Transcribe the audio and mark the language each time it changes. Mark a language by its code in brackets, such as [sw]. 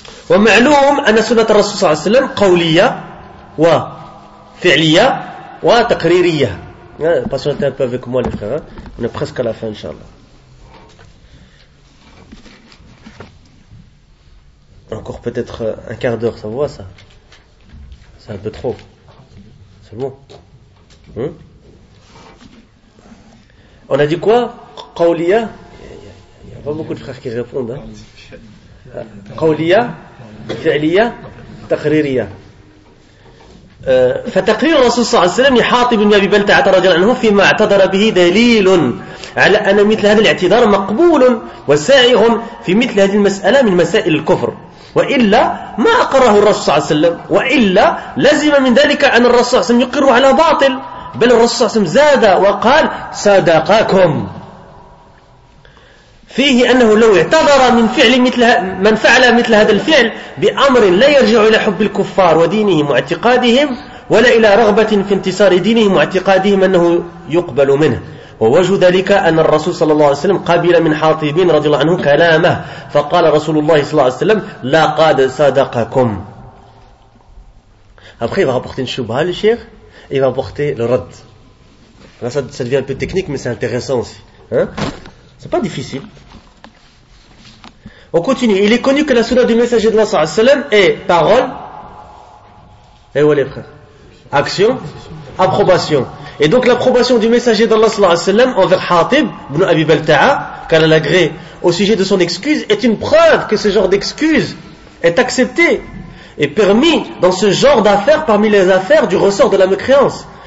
[ar] ومعلوم أن سنة الرسول صلى الله عليه وسلم قولية وفعلية وتقريرية. [fr] Patientez un peu avec moi, les frères. On est presque à la fin, inshallah. Encore peut-être un quart d'heure, ça voit ça. C'est un peu trop. C'est bon. Hein? On a dit quoi? Qawliya. Il n'y a pas beaucoup de frères qui répondent. Qawliya. [ar] فعلية تقريرية فتقرير الرسول صلى الله عليه وسلم لحاطب بن أبي بلتعة رضي الله عنه فيما اعتذر به دليل على أن مثل هذا الاعتذار مقبول وسائغ في مثل هذه المسألة من مسائل الكفر وإلا ما أقره الرسول صلى الله عليه وسلم وإلا لزم من ذلك أن الرسول صلى الله عليه وسلم يقر على باطل بل الرسول صلى الله عليه وسلم زاد وقال صدقكم فيه أنه لو اعتذر من فعل مثل من فعل مثل هذا الفعل بأمر لا يرجع إلى حب الكفار ودينهم واعتقادهم ولا إلى رغبة في انتصار دينهم واعتقادهم أنه يقبل منه ووجه ذلك أن الرسول صلى الله عليه وسلم قابل من حاطب رضي الله عنه كلامه فقال رسول الله صلى الله عليه وسلم لا قد صدقكم [fr] après il va apporter une chouba le cheikh et il va apporter le rad là ça devient un peu technique mais c'est intéressant aussi hein. C'est pas difficile. On continue. Il est connu que la sunna du messager de Allah est parole et où est les frères? Action, approbation. Et donc l'approbation du messager d'Allah envers Hatib ibn Abi Balta'a, car elle agrée au sujet de son excuse, est une preuve que ce genre d'excuse est accepté et permis dans ce genre d'affaires parmi les affaires du ressort de la mécréance.